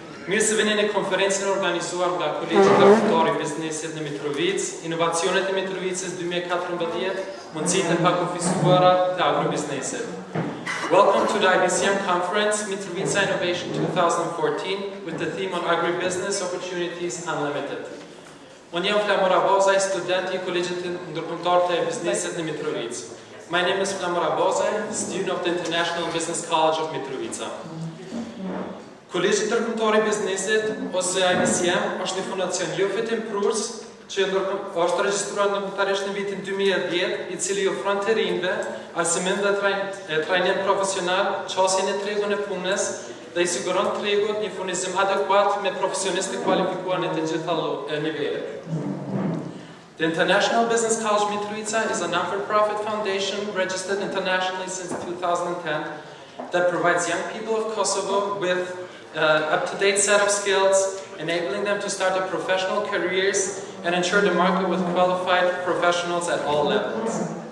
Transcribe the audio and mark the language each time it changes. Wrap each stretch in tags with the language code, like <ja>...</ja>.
<sq>Mirë se vini në konferencën e organizuar nga Kolegji Ndërkombëtar i Biznesit në Mitrovic, inovacionet e Mitrovicës 2014, mundësitë e pakufisuara të Agribusinessit.</sq> <en>Welcome to the IBCM conference, Mitrovica Innovation 2014, with the theme on Agribusiness Opportunities Unlimited.</en> <sq>Unë jam Flamora Bozaj, student i Kolegjit Ndërkombëtar të Biznesit në Mitrovic.</sq> <en>My name is Flamora Bozaj, student of the International Business College of Mitrovica.</en> <sq>Kolegji Ndërkombëtar i Biznesit, ose IBCM, është një fundacion jo fitimprurës që është regjistruar ndërkombëtarisht në vitin 2010, i cili ofron të rinjve arsimim dhe trajnim profesional, qasjen e tregun e punës dhe i siguron tregut një furnizim adekuat me profesionistë kualifikuar në të gjitha nivelet.</sq> <en>The International Business College Mitrovica is a non-for-profit foundation registered internationally since 2010 that provides young people of Kosovo with up-to-date set of skills, enabling them to start their professional careers and ensure the market with qualified professionals at all levels.</en>